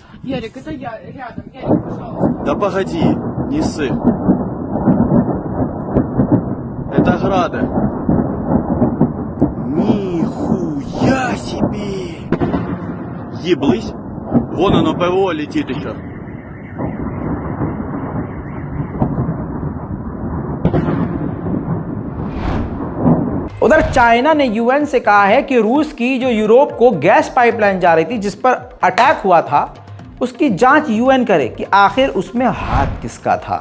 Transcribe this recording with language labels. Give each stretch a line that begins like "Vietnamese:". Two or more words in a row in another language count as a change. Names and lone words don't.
Russian: Ярик, это я рядом. Ярик, пожалуйста. Да погоди, не ссы. Это грады. Нихуя себе! Еблысь. Вон оно ПВО летит еще.
Hindi: उधर चाइना ने यूएन से कहा है कि रूस की जो यूरोप को
English: gas pipeline
Hindi: जा रही थी, जिस पर अटैक हुआ था, उसकी जांच यूएन करे कि आखिर उसमें हाथ किसका था।